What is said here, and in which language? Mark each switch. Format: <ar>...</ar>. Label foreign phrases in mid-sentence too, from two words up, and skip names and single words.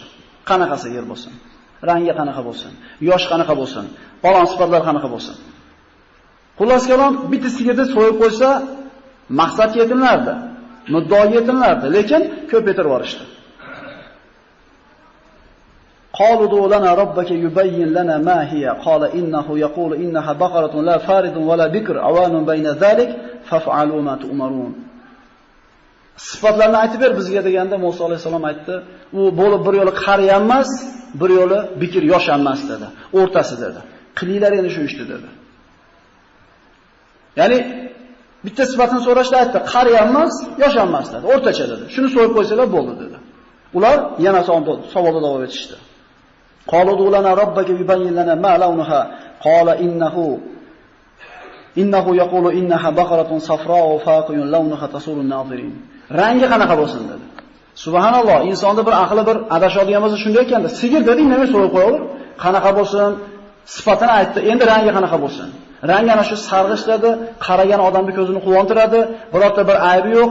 <uz>Qanaqa sigir bo'lsin? Rangi qanaqa bo'lsin? Yosh qanaqa bo'lsin? Falon sifatlar qanaqa bo'lsin? Xullas kalom, bitta sigirni so'yib qo'ysa, maqsad yetimlardi, muddao yetimlardi, lekin ko'paytirib yuborishdi.</uz> <ar>قالوا ادع لنا ربك يبين لنا ما هي قال إنه يقول إنها بقرة لا فارض ولا بكر عوان بين ذلك فافعلوا ما تؤمرون.</ar> <uz>Sifatlarni aytib ber bizga deganda Musa alayhisalom aytdi, u bo'lib bir yo'li qari ham emas, bir yo'li bikir yosh ham emas dedi. O'rtasi dedi. Qilinglar endi shu ishni dedi. Ya'ni bitta sifatini so'rashda aytdi, qari ham emas, yosh ham emas dedi. O'rtacha dedi. Shuni so'yib qo'ysalar bo'ldi dedi. Ular yana savolda davom etishdi.</uz> <ar>قالوا لنا ربك يبين لنا ما لونها قال إنه يقول إنها بقرة صفراء فاقع لونها تسر الناظرين.</ar> <uz>Rangi qanaqa bo'lsin dedi. Subhanalloh, insonda bir aqli bir adashadigan bo'lsa shunday ekanda, sigir dedi, nima so'rab qo'yaver, qanaqa bo'lsin, sifatini aytdi. Endi rangi qanaqa bo'lsin? Rangi ana shu sarg'ish dedi, qaragan odamning ko'zini quvontiradi, birorta bir aybi yo'q.</uz>